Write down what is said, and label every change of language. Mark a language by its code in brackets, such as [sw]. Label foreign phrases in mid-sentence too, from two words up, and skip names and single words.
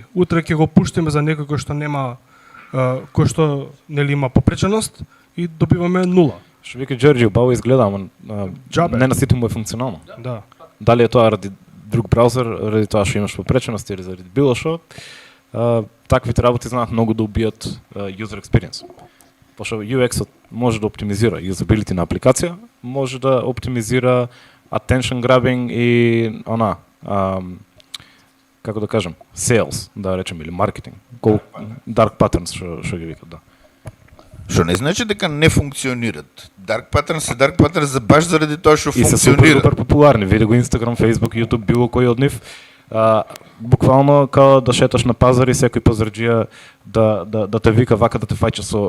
[mk] Утре ќе го пуштиме за некој кој што нема кој што нели има попреченост и добиваме нула. Што вика Џорџи, убаво изгледа, ама Џабе. не на сите му е функционално. Да. Дали е тоа ради друг браузер, ради тоа што имаш попреченост или заради било што, таквите работи знаат многу да убијат [en] user experience. [mk] Пошто UX-от може да оптимизира usability на апликација, може да оптимизира [en] attention grabbing [mk] и она, како да кажем, sales, да речем, или маркетинг, [en] dark patterns [mk] што ги викат, да. Што не значи дека не функционират. [en] Dark Patterns [mk] е [en] Dark Patterns [mk] за баш заради тоа што И се супер функционира. супер популарни. Види го Instagram, Facebook, YouTube, било кој од нив. Буквално као да шеташ на пазар и секој пазарџија да те вика вака да те фаќа со